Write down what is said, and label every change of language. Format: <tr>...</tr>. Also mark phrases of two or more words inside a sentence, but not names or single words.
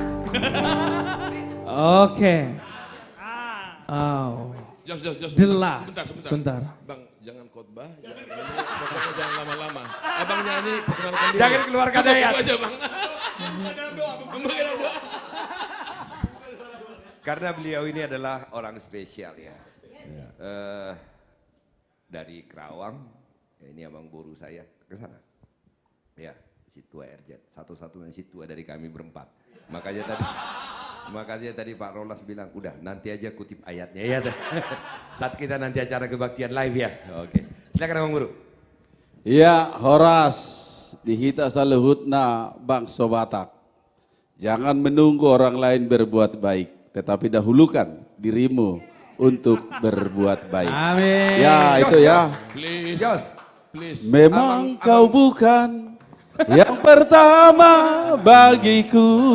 <id>Oke. Oh. Jos,</id> <en>The last.</en> <id>sebentar. Bang, jangan khotbah, pokoknya jangan lama-lama. Abang nyanyi, perkenalkan diri. Jangan keluarkan Cukup ayat. itu aja bang. Membagikan doa. Karena beliau ini adalah orang spesial ya. Dari Kerawang, ya ini abang boru saya ke sana. Ya, si tua Erjet, satu-satunya si tua dari kami berempat. Makanya tadi Pak Rolas bilang, udah nanti aja kutip ayatnya ya. Saat kita nanti acara kebaktian live ya. Oke, silakan abang boru.</id> <bbc>Ya, Horas dihita saluhutna bangsa Batak.</bbc> <id>Jangan menunggu orang lain berbuat baik, tetapi dahulukan dirimu untuk berbuat baik. Amin. Ya, itu ya. Please, Jos. please. Memang kau bukan yang pertama bagiku.</id>